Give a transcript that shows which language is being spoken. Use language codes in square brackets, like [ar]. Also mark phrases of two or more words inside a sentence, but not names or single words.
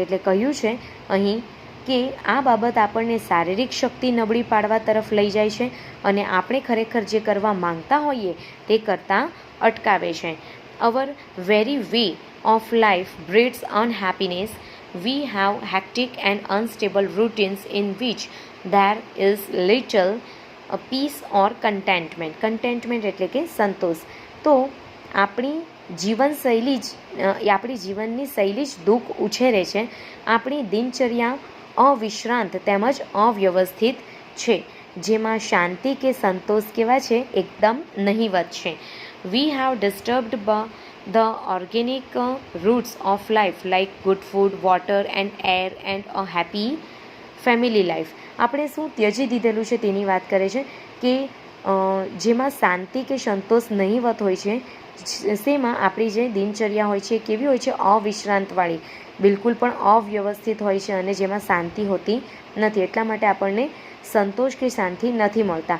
[gu] એટલે કહ્યું છે અહીં કે આ બાબત આપણને શારીરિક શક્તિ નબળી પાડવા તરફ લઈ જાય છે અને આપણે ખરેખર જે કરવા માંગતા હોઈએ તે કરતાં અટકાવે છે. [en] Our very way of life breeds unhappiness. We have hectic and unstable routines in which there is little peace or contentment. [gu] contentment એટલે કે સંતોષ. તો આપણી જીવનની શૈલી જ દુઃખ ઉછેરે છે. આપણી દિનચર્યા અવિશ્રાંત તેમજ અવ્યવસ્થિત છે, જેમાં શાંતિ કે સંતોષ કેવા છે એકદમ નહિવત છે. [en] We have disturbed the organic roots of life like good food, water and air and a happy family life. [gu] આપણે શું ત્યજી દીધેલું છે તેની વાત કરે છે કે જેમાં શાંતિ કે સંતોષ નહિવત હોય છે. શેમાં આપણી જે દિનચર્યા હોય છે કેવી હોય છે અવિશ્રાંતવાળી, બિલકુલ પણ અવ્યવસ્થિત હોય છે અને જેમાં શાંતિ હોતી નથી. એટલા માટે આપણને સંતોષ કે શાંતિ નથી મળતા.